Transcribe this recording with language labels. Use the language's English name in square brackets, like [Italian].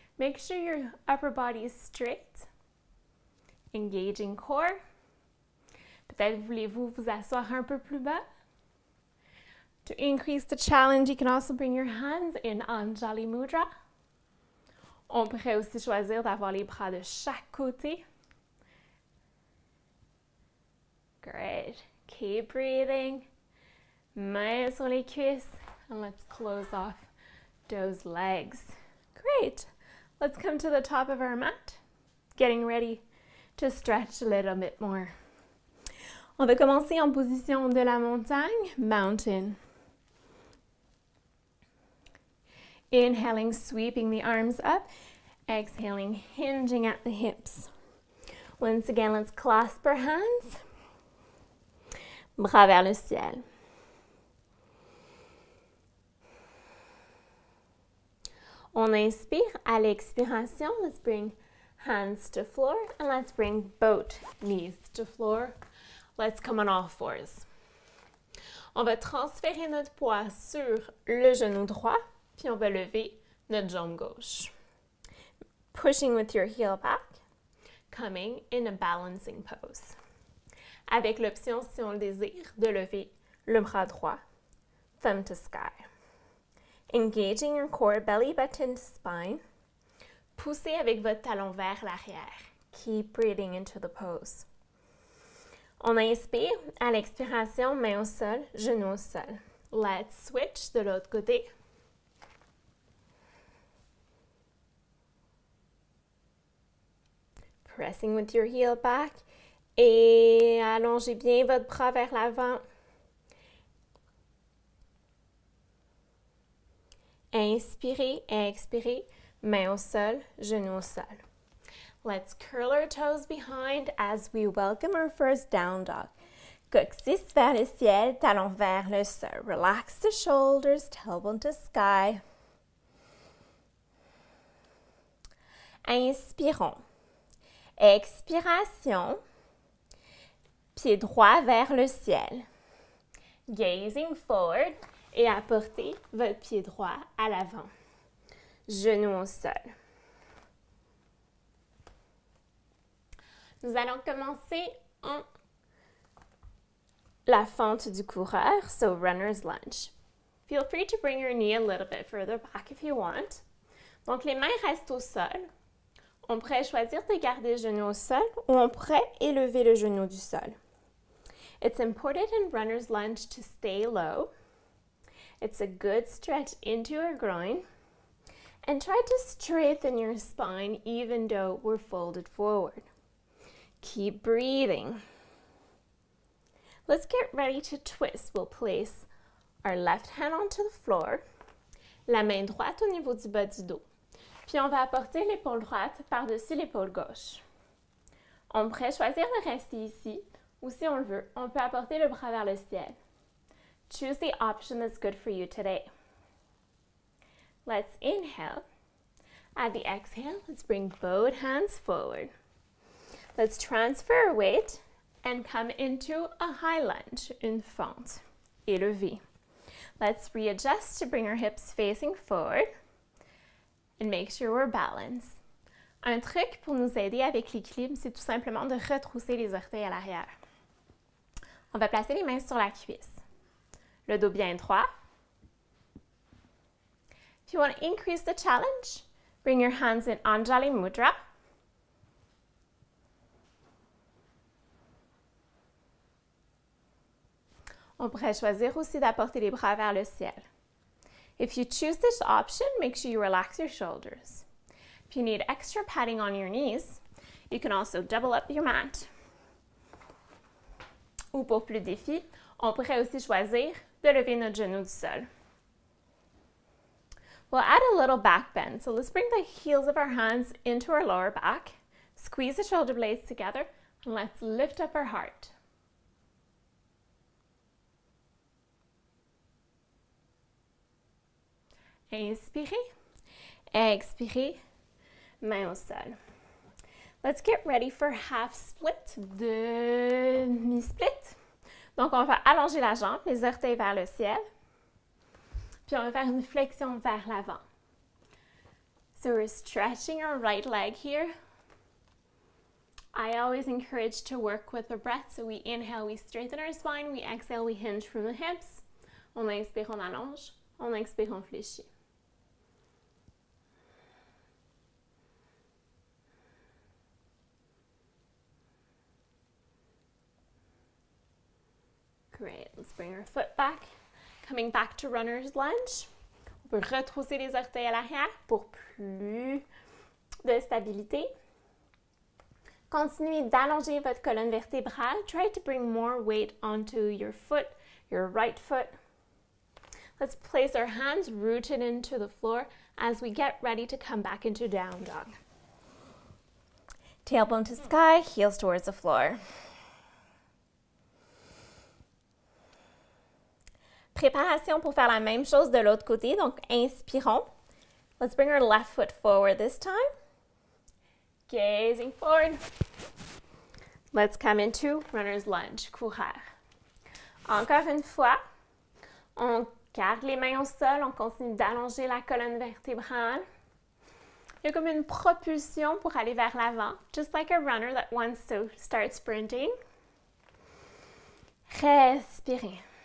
[English] Make sure your upper body is straight. Engaging core. [French] Peut-être voulez-vous vous asseoir un peu plus bas. [English] To increase the challenge, you can also bring your hands in Anjali Mudra. [French] On pourrait aussi choisir d'avoir les bras de chaque côté. [English] Great. Keep breathing. [French] Mains sur les cuisses. [English] And let's close off those legs. Great. Let's come to the top of our mat. Getting ready to stretch a little bit more. [French] On va commencer en position de la montagne, mountain. [English] Inhaling, sweeping the arms up. Exhaling, hinging at the hips. Once again, let's clasp our hands. [French] Bras vers le ciel. On inspire. À l'expiration, [English] let's bring hands to floor and let's bring both knees to floor. Let's come on all fours. [French] On va transférer notre poids sur le genou droit, puis on va lever notre jambe gauche. [English] Pushing with your heel back, coming in a balancing pose. [French] Avec l'option, si on le désire, de lever le bras droit, [English] thumb to sky. Engaging your core, belly button to spine. [French] Poussez avec votre talon vers l'arrière. [English] Keep breathing into the pose. [French] On inspire, à l'expiration, main au sol, genou au sol. [English] Let's switch [French] de l'autre côté. [English] Pressing with your heel back. [French] Et allongez bien votre bras vers l'avant. Inspirez, expirez, main au sol, genou au sol. [English] Let's curl our toes behind as we welcome our first down dog. [French] Coccyx vers le ciel, talon vers le sol. [English] Relax the shoulders, tailbone to sky. [French] Inspirons. Expiration. Pied droit vers le ciel. [English] Gazing forward [French] et apportez votre pied droit à l'avant. Genou au sol. Nous allons commencer en la fente du coureur, [English] so runner's lunge. Feel free to bring your knee a little bit further back if you want. [French] Donc, les mains restent au sol. On pourrait choisir de garder le genou au sol ou on pourrait élever le genou du sol. [English] It's important in runner's lunge to stay low. It's a good stretch into your groin. And try to straighten your spine even though we're folded forward. Keep breathing. Let's get ready to twist. We'll place our left hand onto the floor, [French] la main droite au niveau du bas du dos. Puis on va apporter l'épaule droite par-dessus l'épaule gauche. On pourrait choisir de rester ici, ou si on le veut, on peut apporter le bras vers le ciel. [English] Choose the option that's good for you today. Let's inhale. At the exhale, let's bring both hands forward. Let's transfer our weight and come into a high lunge, [French] une fente, élevée. [English] Let's readjust to bring our hips facing forward and make sure we're balanced. [French] Un truc pour nous aider avec l'équilibre, c'est tout simplement de retrousser les orteils à l'arrière. On va placer les mains sur la cuisse. Le dos bien droit. [English] If you want to increase the challenge, bring your hands in Anjali Mudra. [French] On pourrait choisir aussi d'apporter les bras vers le ciel. [English] If you choose this option, make sure you relax your shoulders. If you need extra padding on your knees, you can also double up your mat. [French] Ou pour plus de défis, on pourrait aussi choisir de lever notre genou du sol. [English] We'll add a little back bend, so let's bring the heels of our hands into our lower back, squeeze the shoulder blades together, and let's lift up our heart. [French] Inspirez, expirez, main au sol. [English] Let's get ready for half split, demi-split. [French] Donc, on va allonger la jambe, les orteils vers le ciel. Puis, on va faire une flexion vers l'avant. [English] So, we're stretching our right leg here. I always encourage to work with the breath. So, we inhale, we straighten our spine. We exhale, we hinge from the hips. [French] On inspire, on allonge. On expire, on fléchit. [English] Great. Let's bring our foot back. Coming back to runner's lunge. [French] On peut retrousser les orteils à l'arrière pour plus de stabilité. Continuez d'allonger votre colonne vertébrale. [English] Try to bring more weight onto your foot, your right foot. Let's place our hands rooted into the floor as we get ready to come back into down dog. Tailbone to sky, heels towards the floor. [French] Préparation pour faire la même chose de l'autre côté. Donc, inspirons. [English] Let's bring our left foot forward this time. Gazing forward. Let's come into runner's lunge, coureurs. [French] Encore une fois, on garde les mains au sol, on continue d'allonger la colonne vertébrale. Il y a comme une propulsion pour aller vers l'avant, [English] just like a runner that wants to start sprinting. [French] Respirez.